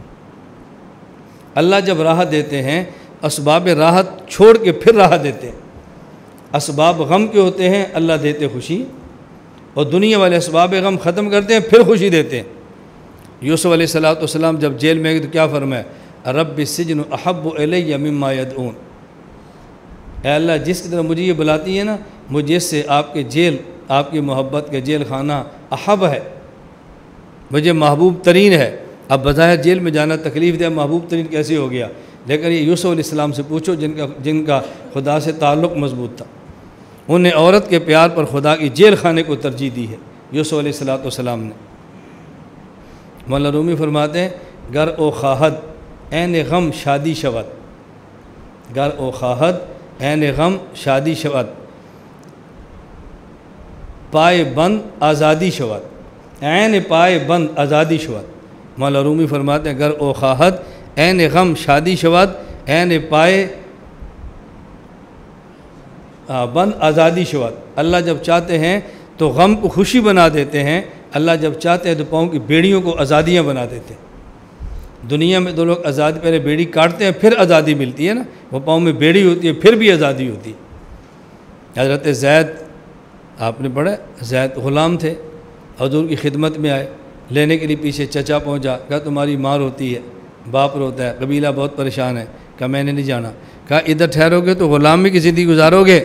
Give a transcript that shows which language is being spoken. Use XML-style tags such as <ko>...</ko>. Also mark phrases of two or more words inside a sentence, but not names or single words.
<ur>اللہ جب راحت دیتے ہیں اسباب راحت چھوڑ کے پھر راحت دیتے ہیں۔ اسباب غم کے ہوتے ہیں، اللہ دیتے خوشی، اور دنیا والے اسباب غم ختم کرتے ہیں پھر خوشی دیتے ہیں۔ یوسف علیہ السلام جب جیل میں گئے تو کیا فرمایا؟</ur> <ar>رب السجن احب الی مما یدعون،</ar> <ur>اے اللہ جس کی طرح مجھے یہ بلاتی ہے نا، مجھے اس سے آپ کے جیل، آپ کی محبت کے جیل خانہ احب ہے، مجھے محبوب ترین ہے۔ اب بظاہر جیل میں جانا تکلیف دہ محبوب ترین کیسے ہو گیا؟ لیکن یہ یوسف علیہ السلام سے پوچھو جن کا خدا سے تعلق مضبوط تھا، انہیں عورت کے پیار پر خدا کی جیل خانے کو ترجیح دی ہے یوسف علیہ السلام نے۔ مولانا رومی فرماتے ہیں</ur> <fa>گر او خواہد عین غم شادی شود، گر او خواہد عین غم شادی شود، پائے بند آزادی شود، عین پائے بند آزادی شود۔</fa> <ur>مولانا رومی فرماتے ہیں</ur> <fa>گر او خواہد عین غم شادی شود، عین پائے بند آزادی شود۔</fa> <ur>اللہ جب چاہتے ہیں تو غم کو خوشی بنا دیتے ہیں، اللہ جب چاہتے ہیں تو پاؤں کی بیڑیوں کو آزادیاں بنا دیتے ہیں۔ دنیا میں دو لوگ آزادی، پہلے بیڑی کاٹتے ہیں پھر آزادی ملتی ہے نا، وہ پاؤں میں بیڑی ہوتی ہے پھر بھی آزادی ہوتی ہے۔ حضرت زید، آپ نے پڑھا، زید غلام تھے، حضور کی خدمت میں آئے، لینے کے لیے پیچھے چچا پہنچا، کہا تمہاری ماں روتی ہے، باپ روتا ہے، قبیلہ بہت پریشان ہے، کہا میں نے نہیں جانا، کہا ادھر ٹھہرو گے تو غلامی کی زندگی گزارو گے۔</ur>